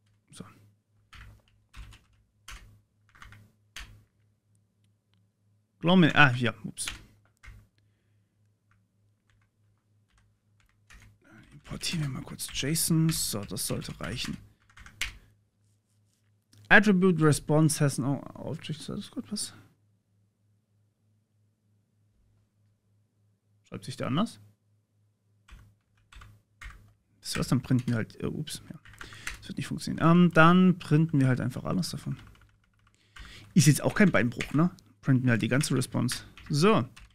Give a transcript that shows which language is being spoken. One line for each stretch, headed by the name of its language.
German: So. Ja, ups. Importieren wir mal kurz JSON. So, das sollte reichen.
English: Attribute response has no object.
German: Das ist gut, was? Schreibt sich der anders? Das was, dann printen wir halt. Ups, ja. Das wird nicht funktionieren. Dann printen wir halt einfach alles davon. Ist jetzt auch kein Beinbruch, ne? Printen wir halt die ganze Response. So.